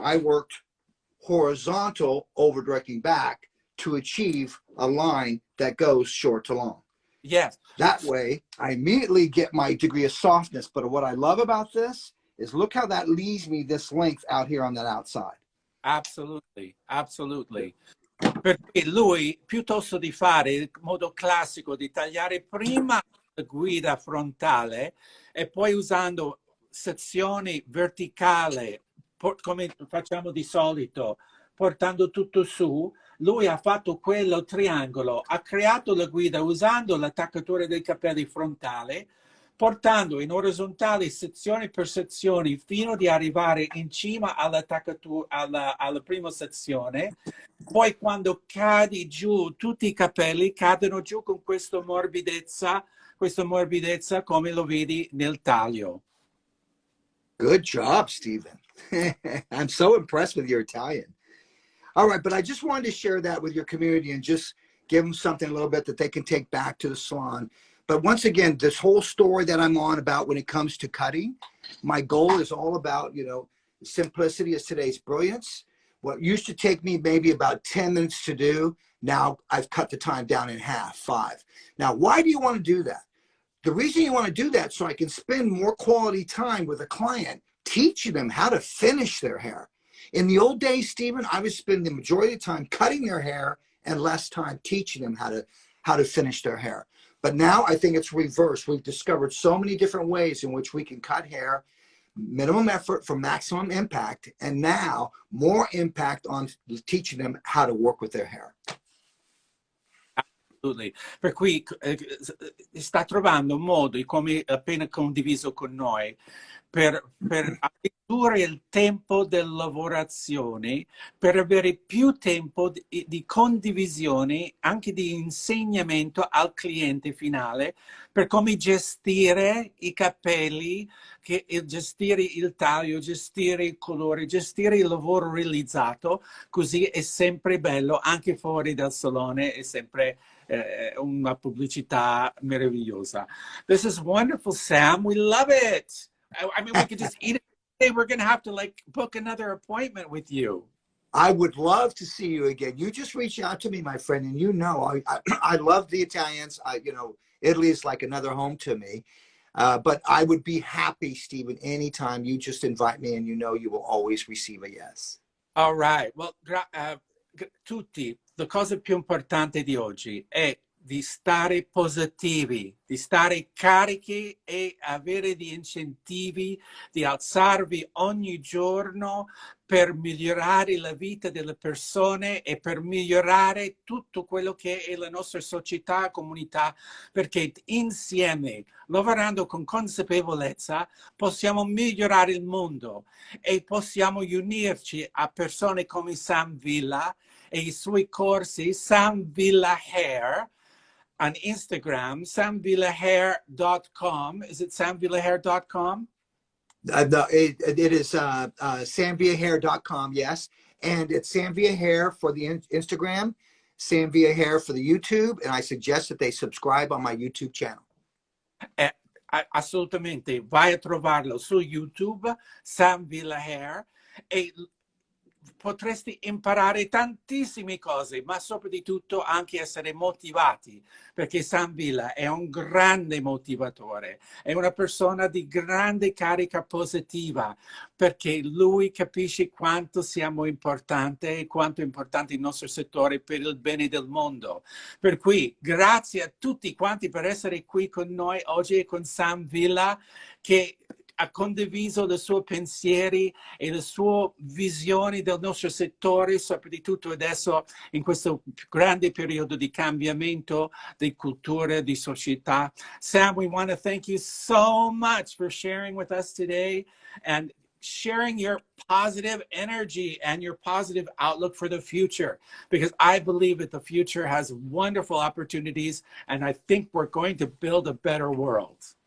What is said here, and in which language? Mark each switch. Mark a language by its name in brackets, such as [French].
[English] I worked horizontal over directing back to achieve a line that goes short to long. Yes. That way, I immediately get my degree of softness. But what I love about this is look how that leaves me this length out here on that outside. Absolutely, absolutely. [Italian] Perché lui, piuttosto di fare il modo classico di tagliare prima la guida frontale e poi usando sezioni verticali, come facciamo di solito, portando tutto su, lui ha fatto quello triangolo, ha creato la guida usando l'attaccatura dei capelli frontale, portando in orizzontale sezione per sezione fino ad arrivare in cima all'attaccatura, alla prima sezione. Poi quando cadi giù, tutti i capelli cadono giù con questa morbidezza come lo vedi nel taglio. [English] Good job, Stephen. I'm so impressed with your Italian. All right, but I just wanted to share that with your community and just give them something a little bit that they can take back to the salon. But once again, this whole story that I'm on about when it comes to cutting, my goal is all about, you know, simplicity is today's brilliance. What used to take me maybe about 10 minutes to do, now I've cut the time down in half, 5. Now, why do you want to do that? The reason you want to do that so I can spend more quality time with a client, teaching them how to finish their hair. In the old days, Stephen, I would spend the majority of the time cutting their hair and less time teaching them how to finish their hair. But now I think it's reversed. We've discovered so many different ways in which we can cut hair, minimum effort for maximum impact, and now more impact on teaching them how to work with their hair. [Italian] Per cui sta trovando un modo, come appena condiviso con noi, per ridurre il tempo della lavorazione, per avere più tempo di condivisione, anche di insegnamento al cliente finale, per come gestire i capelli, gestire il taglio, gestire il colore, gestire il lavoro realizzato. Così è sempre bello, anche fuori dal salone, è sempre una pubblicità meravigliosa. [English] This is wonderful, Sam. We love it. I mean, we could just eat it today. We're going to have to like book another appointment with you. I would love to see you again. You just reach out to me, my friend, and you know I love the Italians. You know, Italy is like another home to me. But I would be happy, Stephen, anytime you just invite me, and you know you will always receive a yes. All right. [Italian] Well, tutti, la cosa più importante di oggi è di stare positivi, di stare carichi e avere degli incentivi, di alzarvi ogni giorno per migliorare la vita delle persone e per migliorare tutto quello che è la nostra società, comunità, perché insieme, lavorando con consapevolezza, possiamo migliorare il mondo e possiamo unirci a persone come Sam Villa e i suoi corsi, Sam Villa Hair, [English] on Instagram, [Italian] samvillahair.com. [English] Is it samvillahair.com? It is samvillahair.com, yes. And it's Samvia Hair for the Instagram, Samvia Hair for the YouTube, and I suggest that they subscribe on my YouTube channel. [Italian] Assolutamente, vai a trovarlo su YouTube, Sam Villa Hair, e potresti imparare tantissime cose, ma soprattutto anche essere motivati, perché Sam Villa è un grande motivatore, è una persona di grande carica positiva, perché lui capisce quanto siamo importanti e quanto è importante il nostro settore per il bene del mondo. Per cui grazie a tutti quanti per essere qui con noi oggi con Sam Villa, che ha condiviso i suoi pensieri e le sue visioni del nostro settore, soprattutto adesso in questo grande periodo di cambiamento di cultura, di società. [English] Sam, we want to thank you so much for sharing with us today and sharing your positive energy and your positive outlook for the future, because I believe that the future has wonderful opportunities, and I think we're going to build a better world.